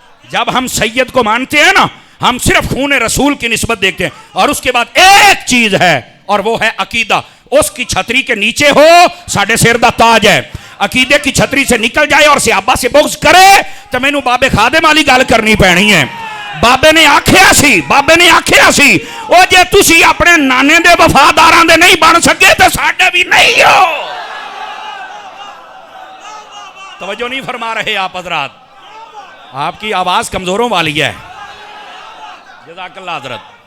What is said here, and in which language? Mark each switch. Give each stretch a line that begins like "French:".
Urdu: جب ہم سید کو مانتے ہیں نا ہم صرف خون رسول کی نسبت دیکھتے ہیں. اور اس کے بعد ایک چیز ہے اور وہ ہے عقیدہ. اس کی چھتری کے نیچے ہو
Punjabi: ساڑھے سر دا تاج ہے.
Urdu: عقیدے کی چھتری سے نکل جائے اور صحابہ سے بغض کرے
Punjabi: تو مینوں بابے خادم والی گل کرنی پینی ہے. بابے نے آکھیا سی او جے تسی اپنے نانے دے وفاداراں دے نہیں بن سکے تے ساڈے بھی نہیں ہو.
Urdu: توجہ نہیں فرما رہے آپ حضرات، آپ کی آواز کمزوروں والی ہے. جزاک اللہ حضرت.